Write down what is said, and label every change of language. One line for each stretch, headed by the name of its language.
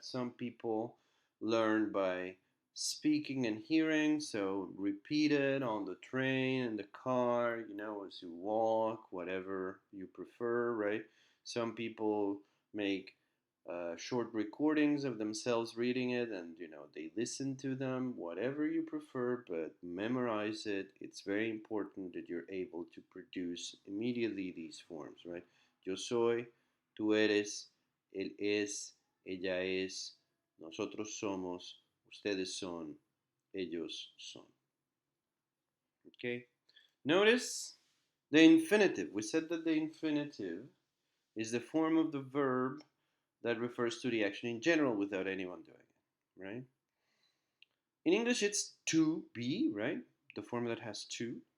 English: Some people learn by speaking and hearing, so repeat it on the train, in the car, as you walk, whatever you prefer, right? Some people make short recordings of themselves reading it, and they listen to them, whatever you prefer, but memorize it. It's very important that you're able to produce immediately these forms, right?
Spanish: Yo soy, tú eres, él es, ella es, nosotros somos, ustedes son, ellos son.
English: Okay? Notice the infinitive. We said that the infinitive is the form of the verb that refers to the action in general without anyone doing it, right? In English, it's to be, right? The form that has to.